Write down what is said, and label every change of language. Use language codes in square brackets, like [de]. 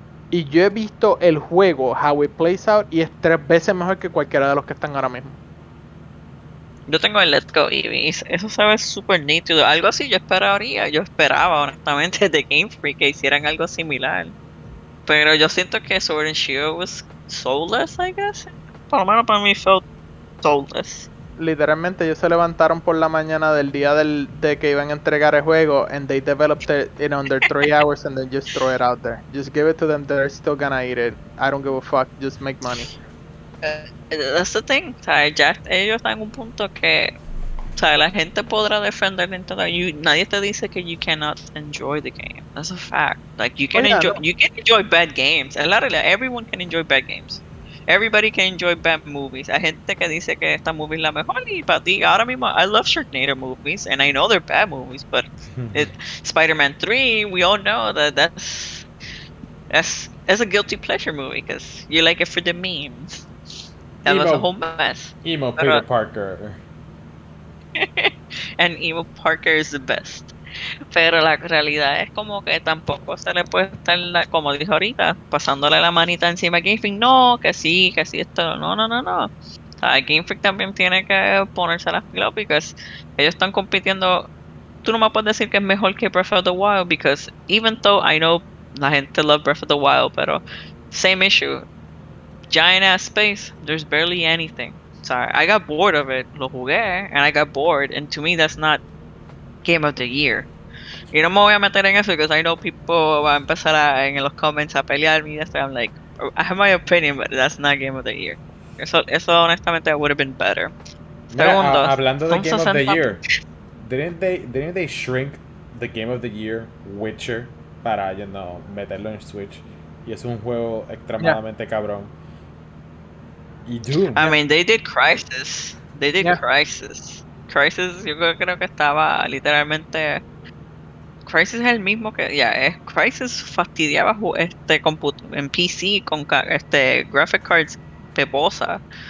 [es] Y yo he visto el juego, [en] how it plays out, [es] y es 3 veces mejor que cualquiera de los que están ahora mismo. Yo tengo el Let's Go Eevee, eso se ve súper nítido. Algo así yo esperaba honestamente de Game Freak que hicieran algo similar. Pero yo siento que Sword and Shield [en] was soulless, I guess. [es] Por lo menos para mí [en] felt soulless. [es] Literalmente ellos se levantaron por la mañana del día de que iban a entregar el juego [en] and they developed it in under 3 hours and then just throw it out there. Just give it to them, they're still gonna eat it. I don't give a fuck, just make money. That's the thing, [es] o sea, ya ellos están en un punto que, o sea, la gente podrá defender Nintendo. Nadie te dice que [en] you cannot enjoy the game. That's a fact. Like you can enjoy bad games. [es] En la realidad, [en] everyone can enjoy bad games. Everybody can enjoy bad movies. [es] Hay gente que dice que esta movie es la mejor y para ti ahora mismo [en] I love Sharknado movies and I know they're bad movies, but Spider-Man 3, we all know that's a guilty pleasure movie because you like it for the memes. That was a whole mess. Emo Peter Parker. And Emo Parker is the best. [es] Pero la realidad es como que tampoco se le puede estar, como dijo ahorita, pasándole la manita encima a Game Freak. No, que sí, esto. No. O sea, Game Freak también tiene que ponerse las pilas porque ellos están compitiendo. Tú no me puedes decir que es mejor que Breath of the Wild [en] because even though I know [es] la gente love Breath of the Wild, pero [en] same issue. Giant ass space, there's barely anything. Sorry, I got bored of it. [es] Lo jugué [en] and I got bored, and to me that's not Game of the Year. [es] Y no me voy a meter en eso [en] because I know people [es] van a empezar en los comments a pelear y esto. [en] I'm like, I have my opinion, but that's not Game of the Year. [es] Eso honestamente [en] would have been better. [es] Mira, hablando de son [en] Game of the 60. Year, didn't they shrink the Game of the Year Witcher [es] para meterlo en [en] Switch? [es] Y es un juego extremadamente cabrón. Y Doom. [en] I mean, they did Crisis. Crisis. [es] Crisis, yo creo que estaba literalmente. Crisis es el mismo que. Crisis fastidiaba en PC con graphic cards peposa.